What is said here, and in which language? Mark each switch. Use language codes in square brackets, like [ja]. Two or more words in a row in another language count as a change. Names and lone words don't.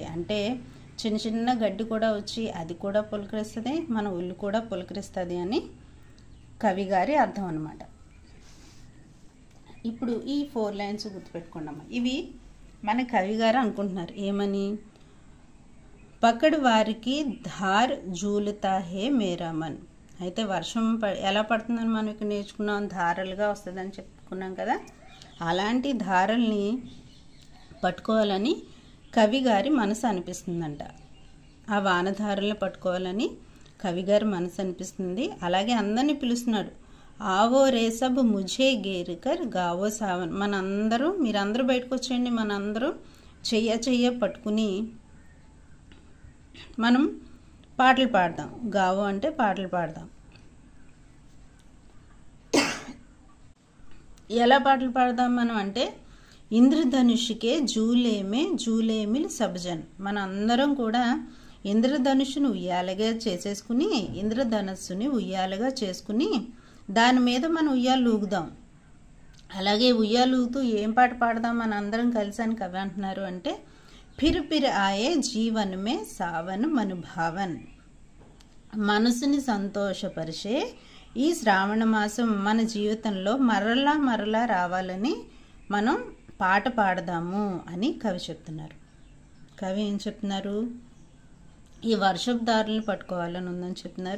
[te] అంటే చిన్న చిన్న గడ్డి కూడా వచ్చి అది కూడా పులకరిస్తుంది, మన ఒళ్ళు కూడా పులకరిస్తుంది అని కవి గారి అర్థం అన్నమాట. ఇప్పుడు ఈ 4 లైన్స్ గుర్తుపెట్టుకున్నాము. ఇవి మన కవి గారు అనుకుంటున్నారు ఏమని? [hi] पकड़ वारि की धार झूलता है मेरा मन. [te] అయితే వర్షం ఎలా పడుతుందని మనం ఇక్కడ నేర్చుకున్నాం, ధారలుగా వస్తుందని చెప్పుకున్నాం కదా. అలాంటి ధారల్ని పట్టుకోవాలని కవి గారి మనసు అనిపిస్తుందంట. ఆ వానధారల్ని పట్టుకోవాలని కవి గారి మనసు అనిపిస్తుంది. అలాగే అందరినీ పిలుస్తున్నాడు, [hi] आओ रे सब मुझे घेरकर गाओ सावन. [te] మనందరూ మీరందరూ బయటకు వచ్చేయండి, మనందరూ చెయ్య పట్టుకుని మనం పాటలు పాడదాం. గావో అంటే పాటలు పాడదాం. ఎలా పాటలు పాడదాం మనం అంటే, [hi] इंद्रधनुष के झूले मिल सब जन. [te] మన అందరం కూడా ఇంద్రధనుషుని ఉయ్యాలగా చేసేసుకుని, ఇంద్రధనుస్సుని ఉయ్యాలగా చేసుకుని దాని మీద మనం ఉయ్యాలు ఊగుదాం. అలాగే ఉయ్యాలు ఊగుతూ ఏం పాట పాడదాం మన అందరం కలిసి అని కవి అంటున్నారు అంటే, [hi] फिर आए जीवन में सावन मनभावन. [te] మనసుని సంతోషపరిచే ఈ శ్రావణ మాసం మన జీవితంలో మరలా రావాలని మనం పాట పాడదాము అని కవి చెప్తున్నారు. కవి ఏం చెప్తున్నారు, ఈ వర్షపు దారులను పట్టుకోవాలని ఉందని చెప్తున్నారు.